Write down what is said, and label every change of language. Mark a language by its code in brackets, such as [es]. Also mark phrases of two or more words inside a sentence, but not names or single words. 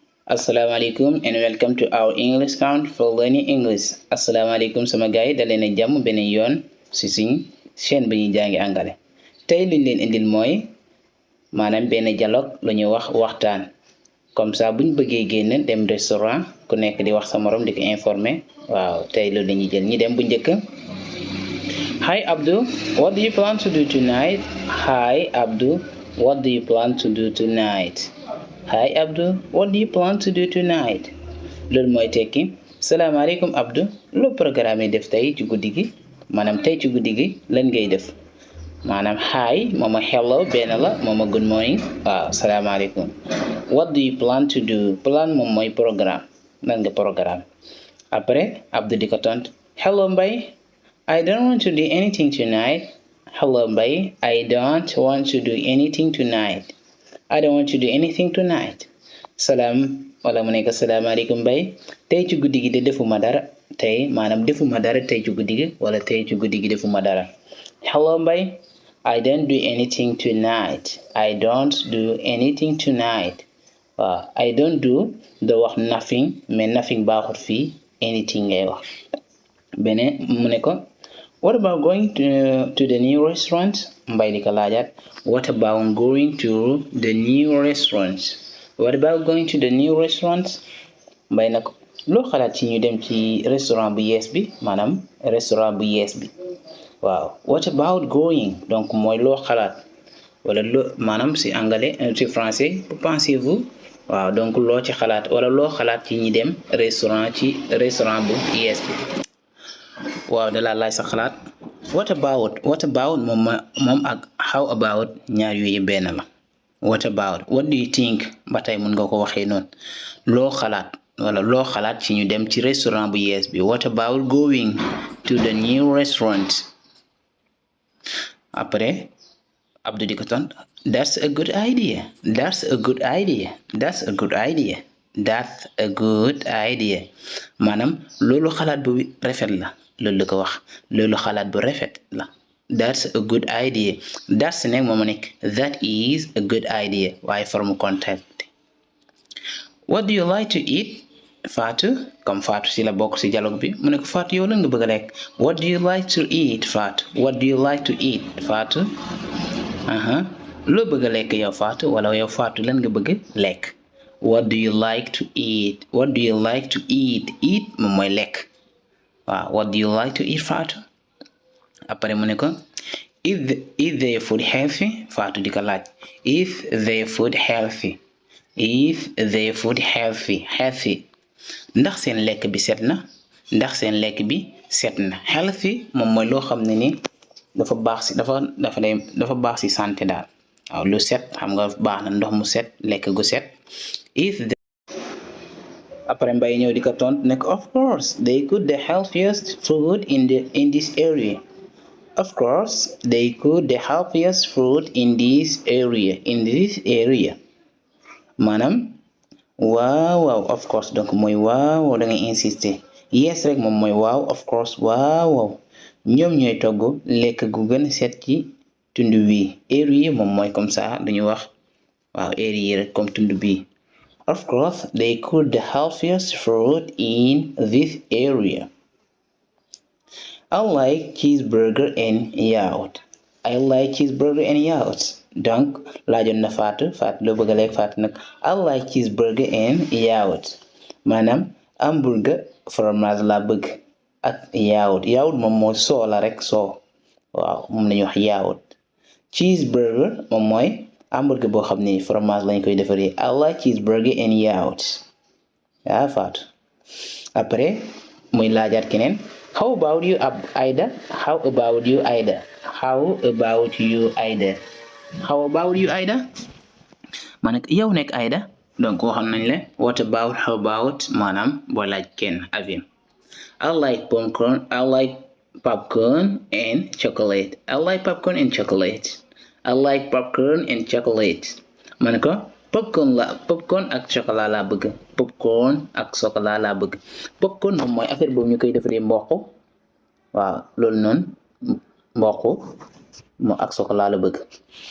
[en] Assalamualaikum and welcome to our English count for learning English. [wo] Assalamualaikum sama gaay da leen jàmm beneen yoon ci suñ chaîne bi ñuy jàngi anglais. Tey liñ leen indil mooy maanaam benn dialogue lu ñuy wax waxtaan. [fr] Comme ça [wo] buñ bëggee génn dem restaurant ku nekk di wax sa morom di ko informer. Waaw tey loolu la ñuy jël ñi dem bu njëkk. [en] Hi Abdul, what do you plan to do tonight? Hi Abdul, what do you plan to do tonight? Hi Abdul, what do you plan to do tonight? [wo] Loolu mooy tekki salaamaaleykum Abdul loo programme def tey ci guddi gi maanaam tey ci guddi gi lan ngay def maanaam hi mooma hello benn la mooma [en] good morning [wo] waaw salaamaaleykum. [en] What do you plan to do? [wo] Plan moom mooy programme lan nga programme. Après Abdul di ko tontu hello Mbay, [en] I don't want to do anything tonight. Hello Mbay, I don't want to do anything tonight. I don't want to do anything tonight. [wo] Salaam wala mu nekk salaamaaleykum Mbay tey ci guddi gi de defuma dara tey maanaam defuma dara tey ci guddi gi wala tey ci guddi gi defuma dara. [en] Hello Mbay, I don't do anything tonight. I don't do anything tonight. [wo] Waaw [en] I don't do [wo] da wax nothing mais nothing baaxut fii anything ngay wax. Beneen mu ne ko [en] what about going to the new restaurant? Mbay [wo] di ko laajaat [en] what about going to the new restaurant? What about going to the new restaurant? [wo] Mbay na ko loo xalaat ci ñu dem ci restaurant bu yees bi maanaam restaurant bu yees bi. Waaw [en] what about going [wo] donc mooy loo xalaat wala loo maanaam ci anglais ci français [fr] que pensez-vous? [wo] Waaw donc loo ci xalaat wala loo xalaat ci ñi dem restaurant bu yees bi. Waaw da la laaj sa xalaat. [en] What about [wo] moom ak [en] how about [wo] ñaar yooyu benn la. [en] What about what do you think [wo] ba tey mun nga ko waxee noonu loo xalaat wala loo xalaat ci ñu dem ci restaurant bu yees bi. [en] What about going to the new restaurant? [wo] Après Abdou di ko tontu [en] that's a good idea. That's a good idea. That's a good idea. That's a good idea [wo] maanaam loolu xalaat bu rafet la. Loolu la ko wax loolu xalaat bu rafet la. [en] That's a good idea. That's [wo] nekk moom nekk [en] that is a good idea waaye [fr] forme contact. [en] What do you like to eat? [wo] Fatou comme Fatou si la bokk si dialogue bi mu ne ko Fatou yow lan nga bëgg a lekk. [en] What do you like to eat Fatou? What do you like to eat Fatou? [wo] Loo bëgg a lekk yow Fatou wala yow Fatou lan nga bëgg lekk. [en] What do you like to eat? What do you like to eat? Eat [wo] moom mooy lekk. Waaw [en] what do you like to eat Fatou? Après [wo] mu ne ko [en] is their food healthy? Fatou [wo] di ko laaj [en] is their food healthy? Is their food healthy? [wo] Ndax seen lekk bi set na? Ndax seen lekk bi set na? Healthy moom mooy loo xam ne ni dafa baax si dafa baax si santé daal. Waaw lu set xam nga baax na ndox mu set lekk gu set. Après Mbay ñëw di ko tontu ne ko of course they cook the healthiest food in this area. [en] Of course they cook the healthiest food in this area. [wo] Maanaam waaw [en] of course [wo] donc mooy waaw da ngay insister yes rek moom mooy waaw [en] of course [wo] waaw ñoom ñooy togg lekk gu gën set ci tund wi. Area moom mooy [fr] comme ça [wo] dañu wax waaw area rek comme tund bi. [en] Of course they cook the healthiest food in this area. I like cheeseburger and yaourt. I like cheeseburger and yaourt. [wo] Donc laajoon na Fatou loo bëgg a lekk Fatou nag [en] I like cheeseburger and yaourt [wo] maanaam [fr] hamburger fromage [wo] laa bëgg ak yaourt moom mooy soo la rek soo waaw moom lañuy wax yaourt. Cheeseburger moom mooy hamburger boo xam ne fromage lañ koy defaree. [en] I like cheeseburger and yaourt yaa Fatou. [wo] Après muy laajaat keneen [en] how about you [wo] Aida? [en] How about you [wo] Aida? Ma nekk yow nekk Aida donc waxoon nañ la [en] what about how about [wo] maanaam boo laaj kenn avim. [en] I like popcorn and chocolate. [wo] Ma ne ko popcorn ak chocolat laa bëgg. Popcorn moom mooy affaire boobu ñu koy defaree mboq waaw loolu noonu mboq moo ak chocolat la bëgg.